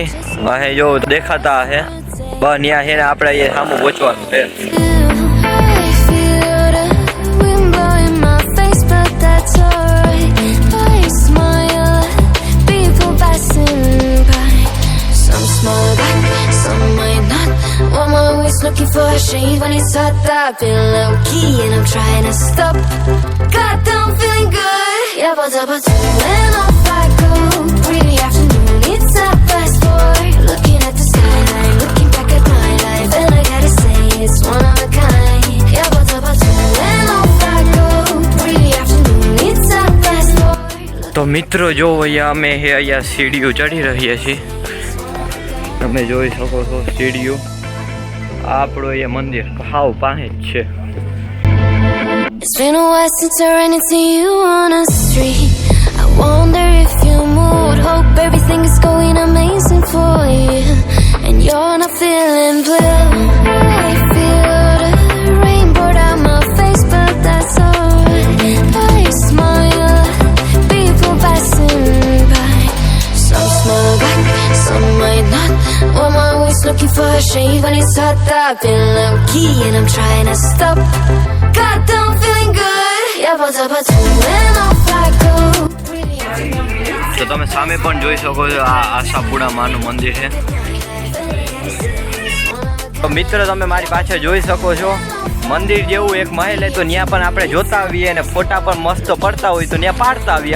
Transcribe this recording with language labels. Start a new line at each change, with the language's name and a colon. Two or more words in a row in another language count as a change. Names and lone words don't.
Gujarati: અહીં જો દેખાતા હે બસ ત્યાં છે ને આપણે એ સામું પહોંચવાનું છે.
English: Looking for a shade when it's hot, I've been low key and I'm trying to stop. God, I'm feeling good. Yeah, but when off I go, pretty afternoon, it's a fast forward. Looking at the skyline, looking back at my life, and I gotta say it's one of a kind. Yeah, but when off I go, pretty afternoon, it's a fast forward.
Gujarati: તો મિત્રો જો અહીંયા અમે અહીંયા સીડીઓ ચડી રહ્યા છીએ. તમે જોઈ શકો છો સીડીઓ. આપણો એ મંદિર હાવ પાસે જ છે.
English: It's been a while since I ran into you on a street. I wonder if you moved. Hope everything is going amazing for you, and you're not feeling blue. I feel the rain pour down my face, but that's alright. I smile, people passing by. Some smile back, some might not. I'm always looking for a shade when it's hot. I've been low key and I'm trying to stop. God, I'm feeling good. Yeah, but when off I go.
Gujarati: તો તમે સામે પણ જોઈ શકો છો આ આશાપુરા માનું મંદિર છે. તો મિત્રો તમે મારી પાછળ જોઈ શકો છો મંદિર જેવું એક મહેલ છે. તો ત્યાં પણ આપણે જોતા આવીએ અને ફોટા પણ મસ્ત પડતા હોય તો ત્યાં પાડતા આવીએ.